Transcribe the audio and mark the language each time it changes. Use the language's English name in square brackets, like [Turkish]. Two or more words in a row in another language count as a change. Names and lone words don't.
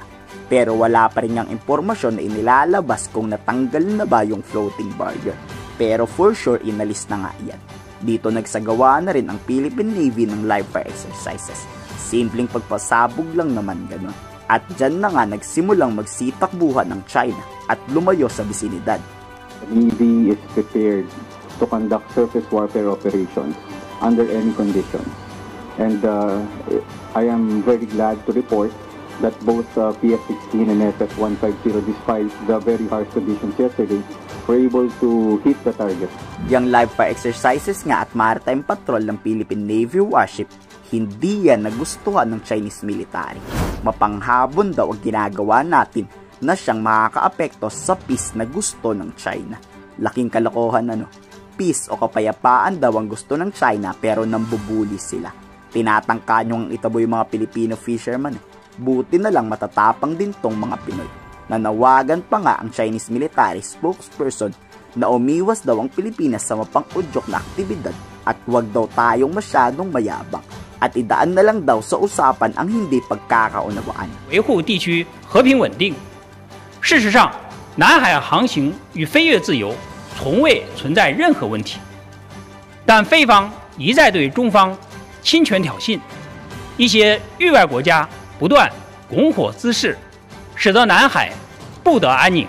[Filipino] Pero wala pa rin yung impormasyon na inilalabas kung natanggal na ba yung floating barrier. Pero [English] for sure [Filipino] inalis na nga yan. Dito nagsagawa na rin ang Philippine Navy ng [English] live fire exercises. [Filipino] Simpleng pagpasabog lang naman ganun. At dyan na nga nagsimulang magsitakbuhan ng China at lumayo sa bisinidad. [English] The Navy is prepared to conduct surface warfare operations under any conditions. And I am very glad to report that both PF-16 and SF-150, despite the very harsh conditions yesterday, were able to hit the target. [Filipino] Yang [English] live fire exercises [Filipino] nga at [English] maritime patrol [Filipino] ng Philippine Navy warship, hindi yan nagustuhan ng [English] Chinese military. [Filipino] Mapanghabon daw ang ginagawa natin na siyang makakaapekto sa peace na gusto ng China. Laking kalokohan ano. Peace o kapayapaan daw ang gusto ng China pero nambubuli sila. Tinatangka nyo ang itabo yung mga Filipino fishermen. Buti na lang matatapang din tong mga Pinoy. Nanawagan pa nga ang [English] Chinese military spokesperson [Filipino] na umiwas daw ang Pilipinas sa mapang-udyok na aktibidad at huwag daw tayong masyadong mayabang at idaan na lang daw sa usapan ang hindi pagkakaunawaan. [Chinese] 维护地区和平稳定。事实上，南海航行与飞越自由从未存在任何问题，但菲方一再对中方侵权挑衅，一些域外国家不断拱火滋事，使得南海不得安宁。